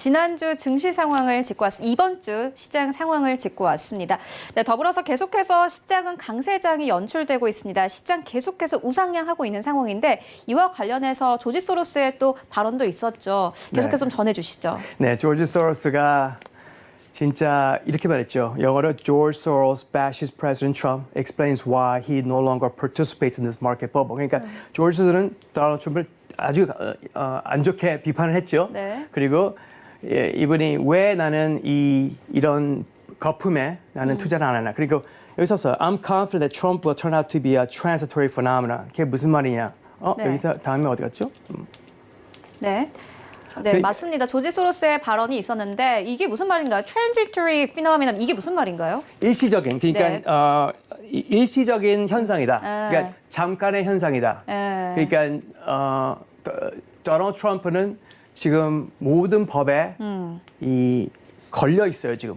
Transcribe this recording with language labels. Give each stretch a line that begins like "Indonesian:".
Korean: 지난주 증시 상황을 짚고 왔습니다. 이번 주 시장 상황을 짚고 왔습니다. 네, 더불어서 계속해서 시장은 강세장이 연출되고 있습니다. 시장 계속해서 우상향하고 있는 상황인데 이와 관련해서 조지 소로스의 또 발언도 있었죠. 계속해서 좀 전해주시죠. 네, 조지 소로스가 진짜 이렇게 말했죠. 영어로
English: George Soros bashes President Trump, explains why he no longer participates in this market bubble.
Korean: 그러니까 조지 소로스는 도널드 트럼프를 아주 안 좋게 비판을 했죠. 네. 그리고 이분이 왜 나는 이런 거품에 나는 투자를 안 하나. 그리고 여기 썼어요.
English: I'm confident that Trump will turn out to be a transitory phenomenon.
Korean: 그게 무슨 말이냐? 네. 여기서 다음에 어디 갔죠? 네. 네, 맞습니다. 조지 소로스의 발언이 있었는데 이게 무슨 말인가요?
English: transitory phenomenon
Korean: 이게 무슨 말인가요? 일시적인 그러니까 일시적인 현상이다. 그러니까 잠깐의 현상이다. 그러니까 도널드 트럼프는 지금 모든 법에 이 걸려 있어요 지금.